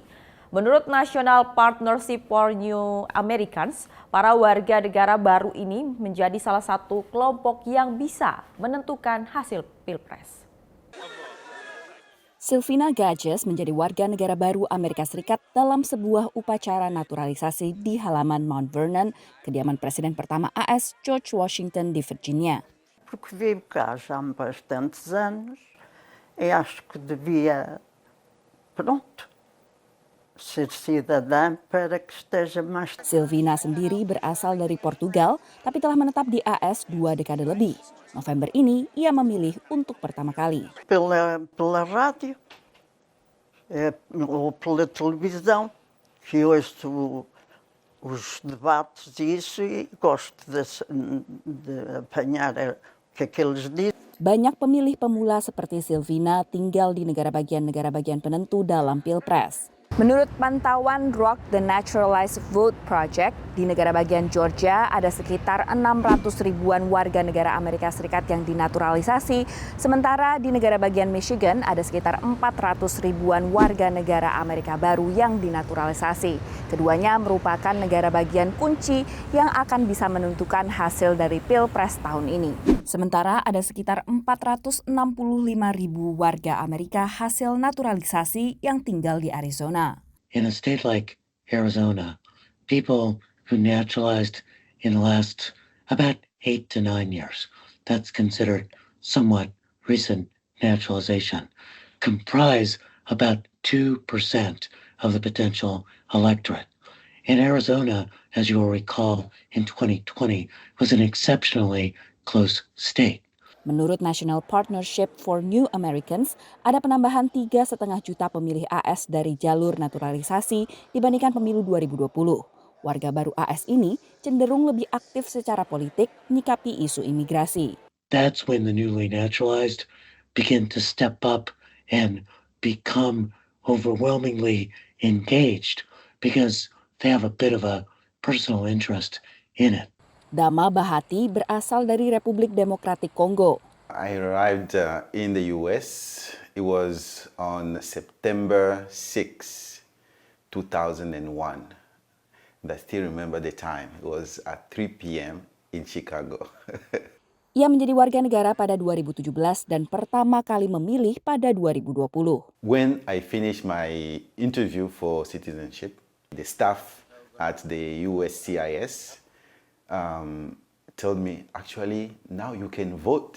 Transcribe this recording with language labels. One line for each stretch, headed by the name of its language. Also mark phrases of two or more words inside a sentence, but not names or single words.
Indonesian: Menurut National Partnership for New Americans, para warga negara baru ini menjadi salah satu kelompok yang bisa menentukan hasil Pilpres. Sylvina Gages menjadi warga negara baru Amerika Serikat dalam sebuah upacara naturalisasi di halaman Mount Vernon, kediaman Presiden pertama AS George Washington di Virginia.
Portuguese: Porque vivo cá já há bastantes anos e acho que devia, ser cidadã para que esteja mais.
Indonesian: Sylvina sendiri berasal dari Portugal, tapi telah menetap di AS 2 dekade lebih. November ini, ia memilih untuk pertama kali.
Portuguese: Pela rádio, ou pela televisão, que ouço os debates e isso, e gosto de apanhar o que aqueles dizem.
Indonesian: Banyak pemilih pemula seperti Sylvina tinggal di negara bagian penentu dalam Pilpres. Menurut pantauan Rock the Naturalized Vote Project, di negara bagian Georgia ada sekitar 600 ribuan warga negara Amerika Serikat yang dinaturalisasi, sementara di negara bagian Michigan ada sekitar 400 ribuan warga negara Amerika baru yang dinaturalisasi. Keduanya merupakan negara bagian kunci yang akan bisa menentukan hasil dari Pilpres tahun ini. Sementara ada sekitar 465 ribu warga Amerika hasil naturalisasi yang tinggal di Arizona.
English: In a state like Arizona, people who naturalized in the last about 8 to 9 years, that's considered somewhat recent naturalization, comprise about 2% of the potential electorate. In Arizona, as you will recall, in 2020 was an exceptionally close state.
Indonesian: Menurut National Partnership for New Americans, ada penambahan 3,5 juta pemilih AS dari jalur naturalisasi dibandingkan pemilu 2020. Warga baru AS ini cenderung lebih aktif secara politik menyikapi isu imigrasi.
English: That's when the newly naturalized begin to step up and become overwhelmingly engaged because they have a bit of a personal interest in it.
Indonesian: Dama Bahati berasal dari Republik Demokratik Kongo.
English: I arrived in the US. It was on September 6, 2001. And I still remember the time. It was at 3 p.m. in Chicago.
Indonesian: Ia menjadi warga negara pada 2017 dan pertama kali memilih pada 2020.
English: When I finished my interview for citizenship, the staff at the USCIS told me, actually, now you can vote.